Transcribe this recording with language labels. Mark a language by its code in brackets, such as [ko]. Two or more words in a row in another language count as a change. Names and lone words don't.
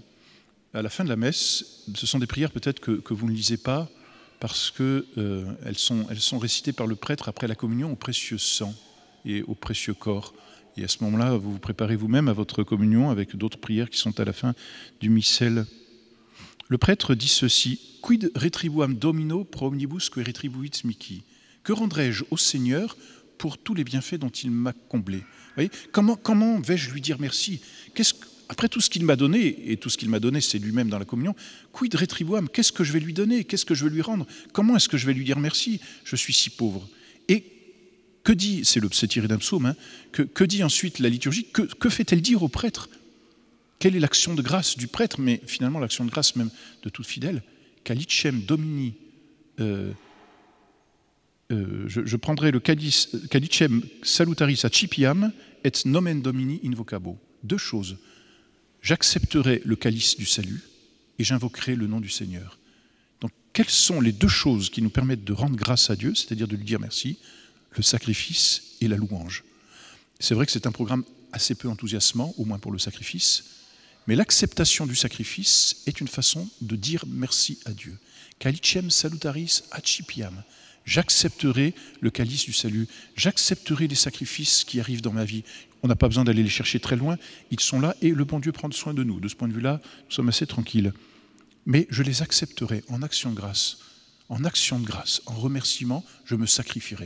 [fr] À la fin de la messe, ce sont des prières peut-être que vous ne lisez pas, parce qu'elles sont récitées par le prêtre après la communion au précieux sang et au précieux corps. Et à ce moment-là, vous vous préparez vous-même à votre communion avec d'autres prières qui sont à la fin du missel. Le prêtre dit ceci: [la] « Quid retribuam Domino pro omnibus que retribuit mihi » ? [fr] Que rendrai-je au Seigneur pour tous les bienfaits dont il m'a comblé? Vous voyez, comment vais-je lui dire merci? Après tout ce qu'il m'a donné, et tout ce qu'il m'a donné, c'est lui-même dans la communion, [la] quid retribuam? [fr] Qu'est-ce que je vais lui donner? Qu'est-ce que je vais lui rendre? Comment est-ce que je vais lui dire merci? Je suis si pauvre. Et que dit, c'est tiré d'un psaume, hein, que dit ensuite la liturgie? Que fait-elle dire au prêtre? Quelle est l'action de grâce du prêtre, mais finalement l'action de grâce même de tout fidèle? [la] Calicem Domini, [fr] je prendrai le [la] calicem salutaris accipiam et nomen Domini invocabo. [fr] Deux choses. J'accepterai le calice du salut et j'invoquerai le nom du Seigneur. Donc, quelles sont les deux choses qui nous permettent de rendre grâce à Dieu, c'est-à-dire de lui dire merci? Le sacrifice et la louange. C'est vrai que c'est un programme assez peu enthousiasmant, au moins pour le sacrifice, mais l'acceptation du sacrifice est une façon de dire merci à Dieu. [la] Calicem salutaris accipiam. [fr] J'accepterai le calice du salut, j'accepterai les sacrifices qui arrivent dans ma vie. On n'a pas besoin d'aller les chercher très loin, ils sont là et le bon Dieu prend soin de nous. De ce point de vue-là, nous sommes assez tranquilles. Mais je les accepterai en action de grâce. En action de grâce, en remerciement, je me sacrifierai.